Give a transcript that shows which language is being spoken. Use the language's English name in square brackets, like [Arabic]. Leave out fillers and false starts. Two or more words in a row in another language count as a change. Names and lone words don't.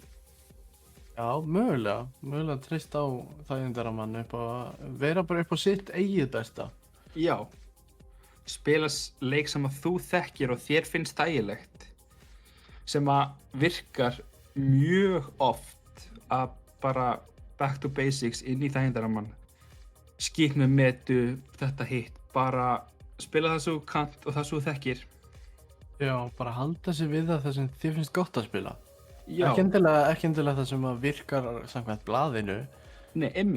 [Icelandic] Já, mögulega treyst á þægindaramann upp á, vera bara upp á sitt eigið besta. Já, spila leik sem að þú þekkir og þér finnst þægilegt, sem að virkar mjög oft að bara [English] back to basics [Icelandic] inn í þægindaramman, skýt með metu, þetta hitt, bara spila það svo kant og það svo þekkir. Já, bara halda sig við það sem þér finnst gott að spila. Já, Ekki endilega það sem að virkar samkvæmt blaðinu, nei, einmitt.